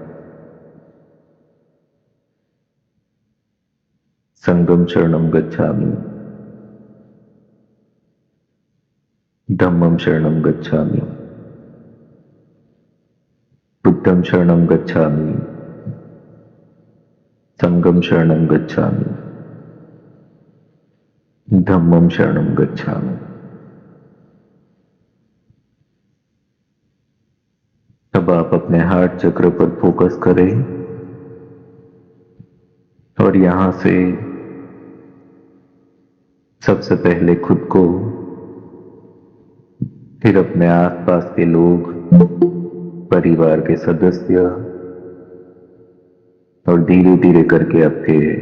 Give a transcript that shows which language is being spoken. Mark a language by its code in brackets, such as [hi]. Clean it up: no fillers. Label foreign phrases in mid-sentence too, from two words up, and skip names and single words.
[pi] संघं शरणं गच्छामि, धम्मं शरणं गच्छामि, बुद्धं शरणं गच्छामि, संघं शरणं गच्छामि, धम्मं शरणं गच्छामि। [hi] अब आप अपने हार्ट चक्र पर फोकस करें और यहां से सबसे पहले खुद को, फिर अपने आसपास के लोग, परिवार के सदस्य और धीरे धीरे करके आपके